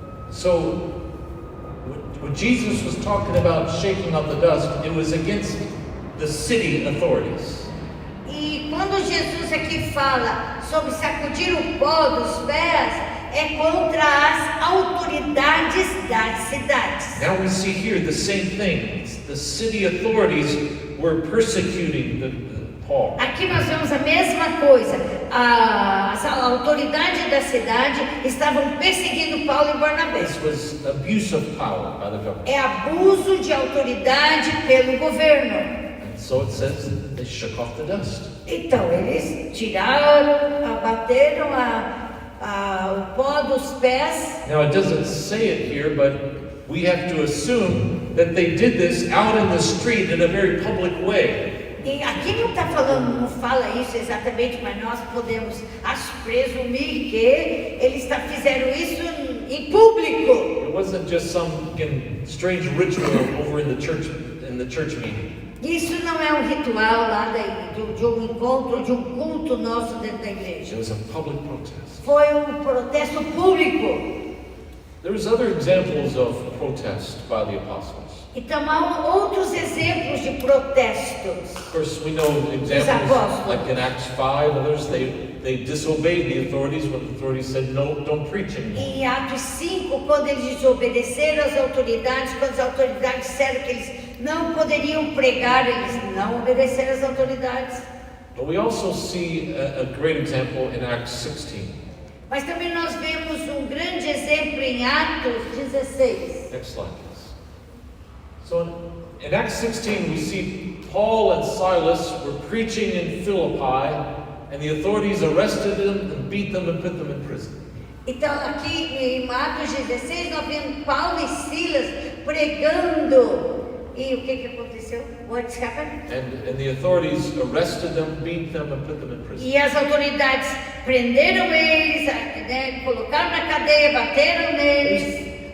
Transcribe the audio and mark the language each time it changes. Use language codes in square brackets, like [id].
[en] So, when Jesus was talking about shaking off the dust, it was against the city authorities. [pt] E quando Jesus aqui fala sobre sacudir o pó dos pés, é contra as autoridades das cidades. [en] Now we see here the same thing. The city authorities were persecuting Paul. [pt] Aqui nós vemos a mesma coisa. As autoridades da cidade estavam perseguindo Paulo e Barnabé. [en] This was abuse of power by the government. [pt] É abuso de autoridade pelo governo. [en] And so it says that they shook off the dust. [pt] Então, eles tiraram, abateram o pó dos pés. [en] Now, it doesn't say it here, but we have to assume that they did this out in the street in a very public way. [pt] E aqui não está falando, não fala isso exatamente, mas nós podemos presumir que eles fizeram isso em público. [en] It wasn't just some strange ritual over in the church meeting. [pt] Isso não é um ritual lá de um encontro, de um culto nosso dentro da igreja. [en] It was a public protest. [pt] Foi protesto público. [en] There's other examples of protest by the apostles. [pt] Então há outros exemplos de protestos. [en] Of course, we know examples like in Acts 5, others they disobeyed the authorities when the authorities said no, don't preach anymore. [pt] Em Atos 5, quando eles desobedeceram às autoridades, quando as autoridades disseram que eles não poderiam pregar, eles não obedeceram às autoridades. [en] But we also see a great example in Acts 16. [pt] Mas também nós vemos um grande exemplo em Atos 16. [en] Next slide, please. So in Acts 16, we see Paul and Silas were preaching in Philippi, and the authorities arrested them and beat them and put them in prison. [pt] Então aqui em Atos 16 nós vemos Paulo e Silas pregando. E o que aconteceu? [en] What's happened? And the authorities arrested them, beat them and put them in prison. [pt] E as autoridades prenderam eles, né, colocaram na cadeia, bateram neles.